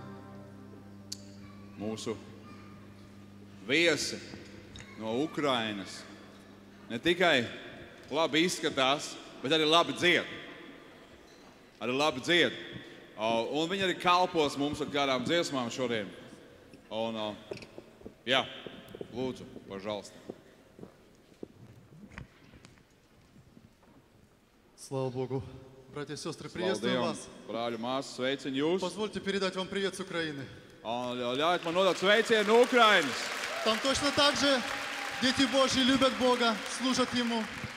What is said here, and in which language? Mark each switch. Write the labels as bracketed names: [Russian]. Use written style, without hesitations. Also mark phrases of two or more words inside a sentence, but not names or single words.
[Latvian] Mūsu viesi no Ukrainas ne tikai labi izskatās, bet arī labi dzied. Un viņi arī kalpos mums ar kādām dziesmām šodien. Un, jā, lūdzu, pažalst. [Russian] Слава Богу. Братья и сестры, [Latvian] Slavu [Russian] приветствую [Latvian] Dievam, [Russian] вас. [Latvian] brāļu māsas, sveicinu jūs. [Russian] Позвольте передать вам привет с Украины. [Latvian] Un ļaujiet man nodot sveicienu no Ukrainas. [Russian] Там точно так же дети Божьи любят Бога, служат Ему.